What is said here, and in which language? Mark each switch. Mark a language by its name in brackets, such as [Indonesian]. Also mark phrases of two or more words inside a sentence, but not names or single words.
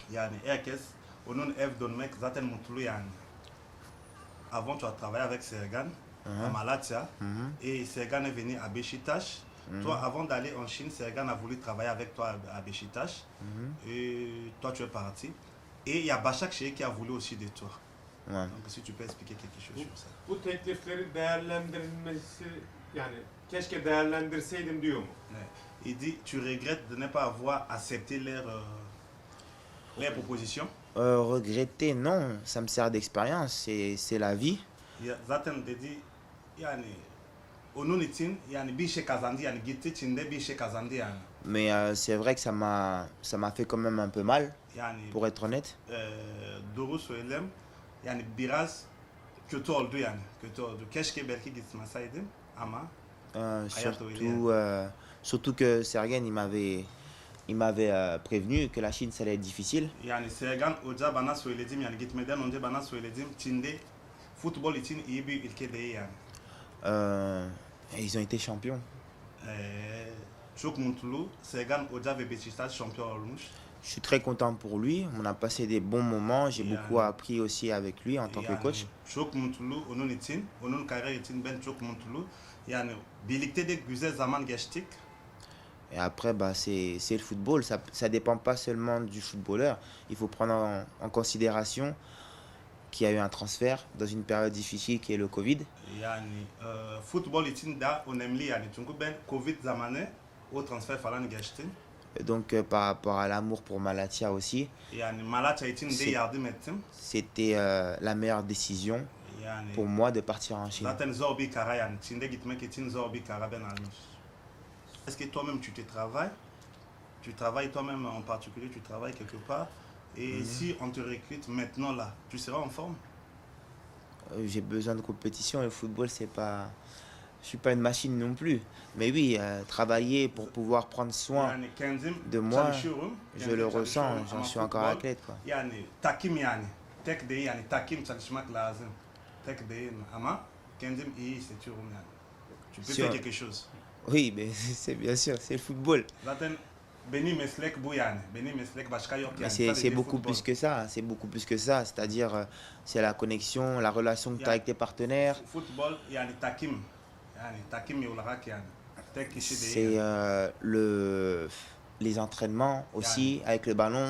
[French] Avant, tu as travaillé avec Sergan à Malatya et Sergan est venu à Beşiktaş. Toi, avant d'aller en Chine, Sergan a voulu travailler avec toi à Beşiktaş et toi, tu es parti. Et il y a Başak Şehir qui a voulu aussi de toi. Ouais. Donc, si tu peux expliquer quelque chose sur ça. [Turkish] Bu tekliflerin değerlendirilmesi, yani keşke değerlendirseydim diyor mu? [French] Il dit, tu regrettes de ne pas avoir accepté leurs propositions. Regretter, non, ça me sert d'expérience, c'est la vie. [Turkish] Zaten dedi, yani onun için yani bir şey kazandı yani gitti Çin'de bir şey kazandı yani. [French] Mais c'est vrai que ça m'a fait quand même un peu mal, Yani pour être honnête. [Turkish] doğru söyleyeyim. Yani biraz kötü oldu yani. Kötü oldu. Keşke belki gitmeseydim ama [French] surtout que Sergen il m'avait prévenu que la Chine ça allait être difficile. [Turkish] Yani Sergen Hoca bana söyledim yani gitmeden önce bana söyledim Çin'de futbol için iyi bir ülke değil yani. [French] Ils ont été champions. [Turkish] Çok mutlu. Sergen Hoca ve Beşiktaş şampiyon olmuş. [French] Je suis très content pour lui. On a passé des bons moments. J'ai beaucoup appris aussi avec lui en tant que coach. [Turkish] Çok mutlu onun için, onun kariyer için ben çok mutlu. Yani birlikte de güzel zaman geçtik. [French] Et après, bah, c'est le football. Ça ne dépend pas seulement du footballeur. Il faut prendre en considération qu'il y a eu un transfert dans une période difficile qui est le Covid. [Turkish] Yani futbol için de önemli yani. Çünkü ben Covid zamanı o transfer falan geçtim. [French] Donc par rapport à l'amour pour Malatya aussi, [Turkish] yani Malatya için de yardım ettim. [French] C'était la meilleure décision yani, pour moi de partir en Chine. [Turkish] Zaten zor bir karar yani. Çin'de gitmek için zor bir karar ben almış. [French] Est-ce que toi-même tu travailles? Tu travailles toi-même en particulier, tu travailles quelque part. Et si on te recrute maintenant là, tu seras en forme? J'ai besoin de compétition. Le football, c'est pas... Je suis pas une machine non plus. Mais oui, travailler pour pouvoir prendre soin de moi, je le ressens. J'en suis encore athlète, quoi. [Turkish] Yani takim yani. Tek değil yani takim çalışmak lazım. Tek değil ama kendim iyi hissediyorum yani. [French] Tu peux faire quelque chose. Oui, mais c'est bien sûr, c'est le football. Zaten Mais c'est beaucoup plus que ça, c'est beaucoup plus que ça, c'est-à-dire c'est la connexion, la relation que tu as avec tes partenaires. C'est les entraînements aussi avec le ballon.